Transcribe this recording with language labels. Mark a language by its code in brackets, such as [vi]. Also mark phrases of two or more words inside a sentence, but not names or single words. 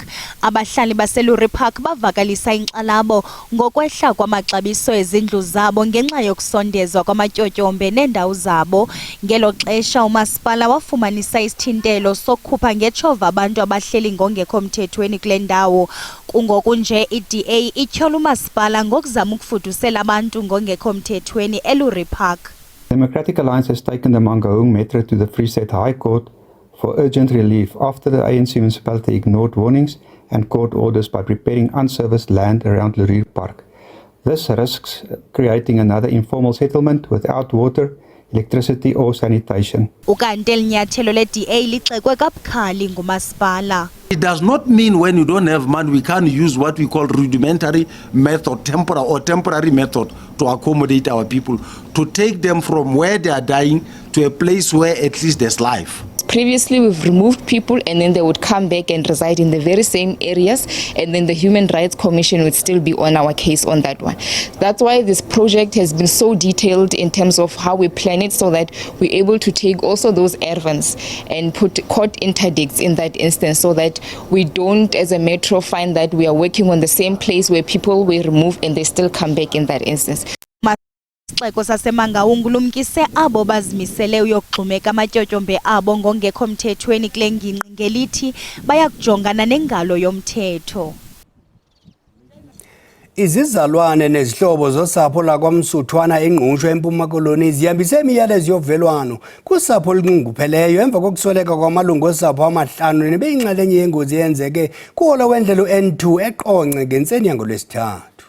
[xh] Abahlali baseLorry Park bavakalisa inkxalabo ngokwehla kwamaxabiso ezindlu zabo ngenxa yokusondezwa kwamatyotyombe neendawo zabo. Ngelo xesha umasipala wafumanisa isithintelo sokukhupha ngetshova abantu abahleli ngongekho mthethweni kule ndawo. Kunje iDA ityhola umasipala ngokuzama ukufudusela abantu ngongekho mthethweni eLorry Park. [en] Democratic Alliance has taken the Mangaung Metro to the Free State High Court for urgent relief after the ANC municipality ignored warnings and court orders by preparing unserviced land around Lorry Park. This risks creating another informal settlement without water, electricity or sanitation. [xh] Ukanti elinyathelo leDA lixekwe kabukhali ngumasipala. [en] It does not mean when you don't have money we can't use what we call rudimentary method, temporary method to accommodate our people, to take them from where they are dying to a place where at least there's life. Previously, we've removed people and then they would come back and reside in the very same areas, and then the Human Rights Commission would still be on our case on that one. That's why this project has been so detailed in terms of how we plan it, so that we're able to take also those errors and put court interdicts in that instance, so that we don't, as a metro, find that we are working on the same place where people were removed and they still come back in that instance. [xh] Isixeko saseMangaung lumkise abo bazimisele uyokugxumeka amatyotyombe abo ngongekho mthethweni kule ngingqi ngelithi bayakujongana nengalo yomthetho. Izizalwane nezihlobo zosapho lakwaMsuthwana eNgqushwa eMpuma Koloni zihambise imiyalezo yovelwano kusapho olunxungupheleyo emva kokusweleka kwamalungu osapho amahlanu nebeyinxalenye yengozi eyenzeke kuhola wendlela N2 eQonce ngentseni yangoLwesithathu.